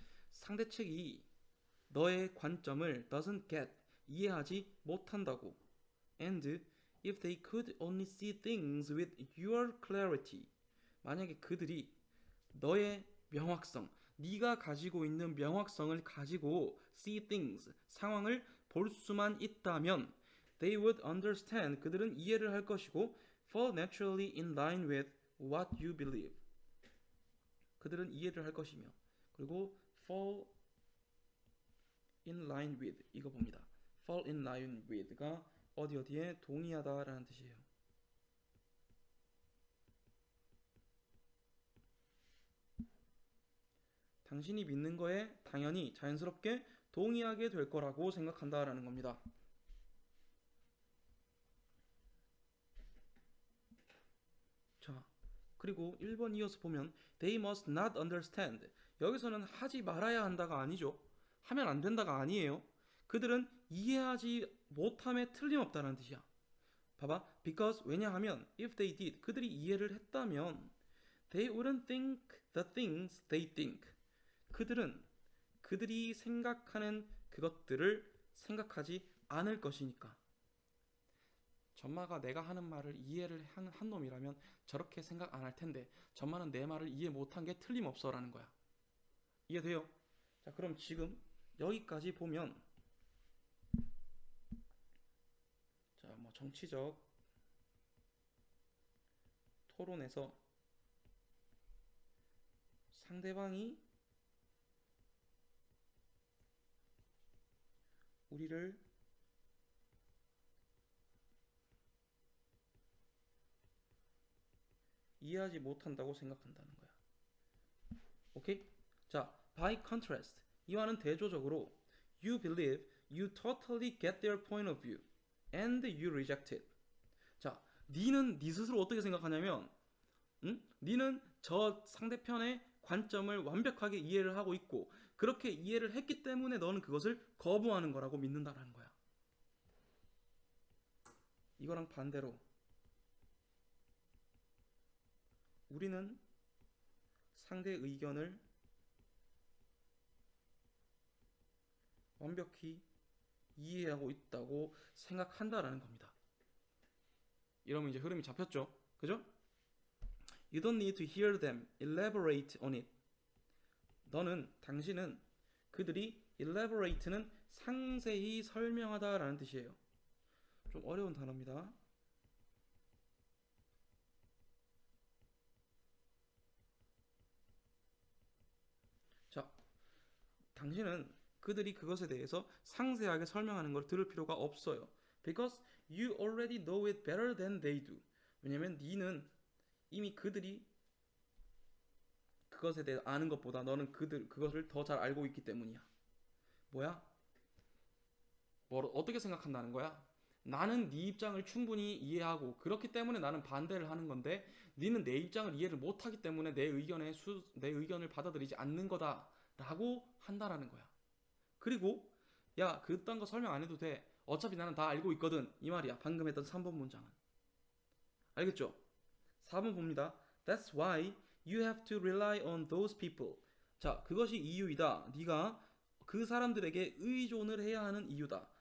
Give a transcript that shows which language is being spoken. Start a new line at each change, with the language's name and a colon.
Korean: 상대 측이 너의 관점을
English: doesn't get,
Korean: 이해하지 못한다고.
English: And if they could only see things with your clarity.
Korean: 만약에 그들이 너의 명확성, 네가 가지고 있는 명확성을 가지고
English: see things,
Korean: 상황을 볼 수만 있다면
English: they would understand,
Korean: 그들은 이해를 할 것이고
English: fall naturally in line with what you believe.
Korean: 그들은 이해를 할 것이며 그리고
English: fall in line with
Korean: 이거 봅니다. fall in line with가 어디에 동의하다라는 뜻이에요. 당신이 믿는 거에 당연히 자연스럽게 동의하게 될 거라고 생각한다라는 겁니다. 자, 그리고 1번 이어서 보면
English: they must not understand.
Korean: 여기서는 하지 말아야 한다가 아니죠. 하면 안 된다가 아니에요. 그들은 이해하지 못함에 틀림없다는 뜻이야. 봐봐.
English: because
Korean: 왜냐하면
English: if they did,
Korean: 그들이 이해를 했다면
English: they wouldn't think the things they think.
Korean: 그들이 생각하는 그것들을 생각하지 않을 것이니까. 전마가 내가 하는 말을 이해를 한 놈이라면 저렇게 생각 안 할 텐데 전마는 내 말을 이해 못한 게 틀림없어라는 거야. 이해돼요? 자, 그럼 지금 여기까지 보면 자, 뭐 정치적 토론에서 상대방이 우리를 이해하지 못한다고 생각한다는 거야. 오케이? 자,
English: by contrast,
Korean: 이와는 대조적으로
English: you believe, You totally get their point of view and you reject it.
Korean: 자, 니는 니 스스로 어떻게 생각하냐면, 니는 저 상대편의 관점을 완벽하게 이해를 하고 있고 그렇게 이해를 했기 때문에 너는 그것을 거부하는 거라고 믿는다라는 거야. 이거랑 반대로 우리는 상대의 의견을 완벽히 이해하고 있다고 생각한다라는 겁니다. 이러면 이제 흐름이 잡혔죠? 그죠?
English: You don't need to hear them elaborate on it.
Korean: 당신은 그들이 elaborate는 상세히 설명하다라는 뜻이에요. 좀 어려운 단어입니다. 자, 당신은 그들이 그것에 대해서 상세하게 설명하는 걸 들을 필요가 없어요.
English: Because you already know it better than they do.
Korean: 왜냐면 니는 이미 그들이 그것에 대해 아는 것보다 너는 그것을 더 잘 알고 있기 때문이야. 뭐야? 어떻게 생각한다는 거야? 나는 네 입장을 충분히 이해하고 그렇기 때문에 나는 반대를 하는 건데 니는 내 입장을 이해를 못하기 때문에 내 의견을 받아들이지 않는 거다라고 한다라는 거야. 그리고 야, 그딴 거 설명 안 해도 돼. 어차피 나는 다 알고 있거든. 이 말이야. 방금 했던 3번 문장은. 알겠죠? 4번 봅니다.
English: That's why you have to rely on those people.
Korean: 자, 그것이 이유이다. 네가 그 사람들에게 의존을 해야 하는 이유다.